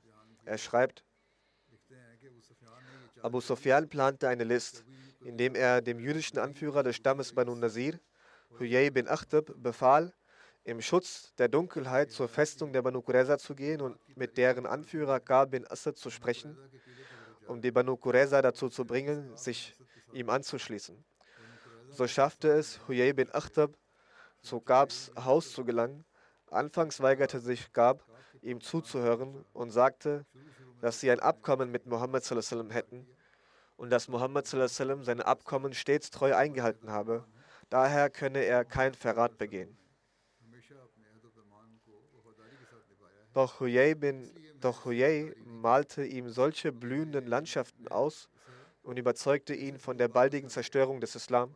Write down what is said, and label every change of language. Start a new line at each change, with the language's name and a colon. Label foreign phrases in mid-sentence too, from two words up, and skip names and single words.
German: Er schreibt, Abu Sufyan plante eine List, indem er dem jüdischen Anführer des Stammes Banu Nazir, Huyay bin Akhtab, befahl, im Schutz der Dunkelheit zur Festung der Banu Qurayza zu gehen und mit deren Anführer Ka'b bin Asad zu sprechen, um die Banu Qurayza dazu zu bringen, sich ihm anzuschließen. So schaffte es Huyay bin Akhtab, zu Gabs Haus zu gelangen. Anfangs weigerte sich Gab, ihm zuzuhören und sagte, dass sie ein Abkommen mit Muhammad
Arabic: صلى الله عليه وسلم
German: hätten und dass Muhammad
Arabic: صلى الله عليه وسلم
German: seine Abkommen stets treu eingehalten habe. Daher könne er kein Verrat begehen. Doch Huyay malte ihm solche blühenden Landschaften aus und überzeugte ihn von der baldigen Zerstörung des Islam.